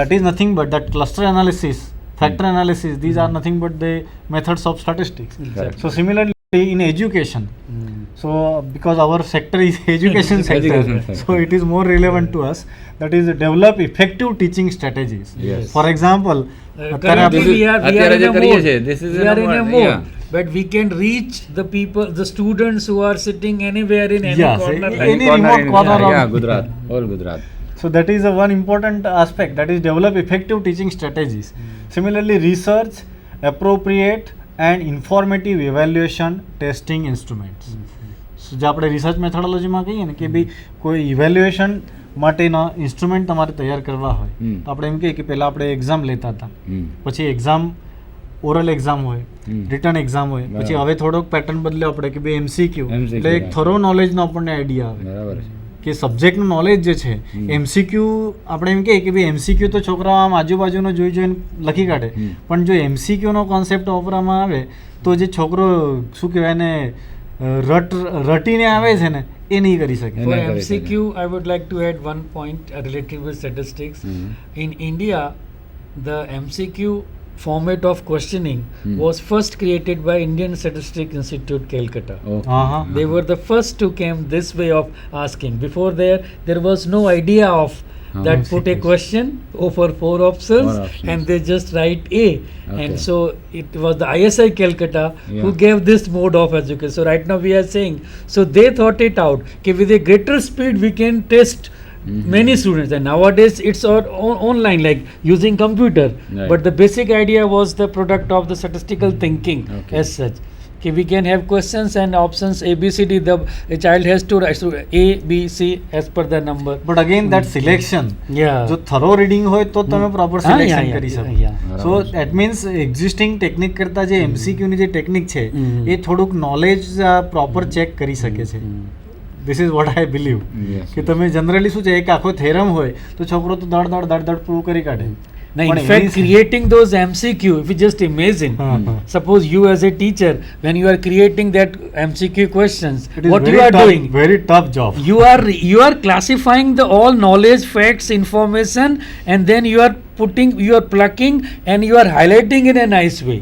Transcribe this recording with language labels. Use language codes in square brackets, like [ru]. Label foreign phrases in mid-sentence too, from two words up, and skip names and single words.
[en] that is nothing but that cluster analysis, factor analysis, these are nothing but the methods of statistics. Exactly. So similarly in education, Mm. so because our sector is education sector, Education sector. so it is more relevant to us, that is develop effective teaching strategies. Yes. For example, Currently This is- we are [gu] અત્યારે [en] in [gu] જે [en] a [gu] કરીએ [en] mode. [gu] છીએ, [en] this is We in a are in a mode, mode. yeah. But we can reach the people, the students who are sitting anywhere in any Yes, corner. any like- remote corner of- Yeah, Gujarat. All Gujarat. so that is a one important aspect, that is develop effective teaching strategies. Similarly research appropriate and informative evaluation testing instruments. [gu] So જે આપણે રિસર્ચ મેથોડોલોજીમાં કહીએ ને કે ભાઈ કોઈ ઇવેલ્યુએશન માટેના ઇન્સ્ટ્રુમેન્ટ તમારે તૈયાર કરવા હોય તો આપણે એમ કહીએ કે પહેલાં આપણે એક્ઝામ લેતા હતા, પછી એક્ઝામ [en] oral exam [gu] હોય, [en] written exam [gu] હોય, પછી હવે થોડોક પેટર્ન બદલ્યો આપણે કે ભાઈ MCQ, એટલે એક થરો નોલેજનો આપણને આઈડિયા આવે બરાબર છે. કે સબ્જેક્ટનું નોલેજ જે છે MCQ આપણે એમ કહીએ કે ભાઈ MCQ તો છોકરાઓ આમ આજુબાજુનો જોઈ જોઈને લખી કાઢે, પણ જો MCQનો કોન્સેપ્ટ વાપરવામાં આવે તો જે છોકરો શું કહેવાય ને રટીને આવે છે ને એ નહીં કરી શકે. [en] For Correct. MCQ, I would like to add one point related with statistics. In India, the MCQ format of questioning was first created by Indian Statistics Institute, Calcutta. Okay. [gu] હા હા [en] They were the first to came this way of asking. Before there was no idea of that put a MCQs. question over four options, Four options. and they just write A. Okay. And so it was the ISI Calcutta who Yeah. gave this mode of education. So right now we are saying, so they thought it out. Okay, with a greater speed we can test many students, and nowadays it's all online, like using computer. Right. But the basic idea was the product of the statistical thinking Okay. as such. Okay, we can have questions and options A, B, C, D. A child has to write so A, B, C as per the number. but again that selection Yeah. [gu] જો [en] thorough reading [gu] હોય તો તમે પ્રોપર હા, સિલેક્શન [en] yeah, [gu] કરી [en] yeah, [gu] શકો. [en] yeah. so that means existing technique [gu] કરતાં જે MCQ ની જે ટેકનિક છે હમ. એ થોડુંક નોલેજ પ્રોપર ચેક કરી શકે છે. [en] this is what I believe Yes. [gu] કે તમે જનરલી શું છે એક આખો થેરમ હોય તો છોકરો તો દડ પ્રૂવ કરી કાઢે. [en] Now, in [gu] પણ [en] fact, [gu] એની- [en] creating those MCQ, if you just imagine, [gu] હા, હા. [en] suppose you as a teacher, when you are creating that MCQ questions, It is what very you are tough, doing? very tough job. You are classifying the all knowledge, facts, information, and then you are plucking and you are highlighting in a nice way.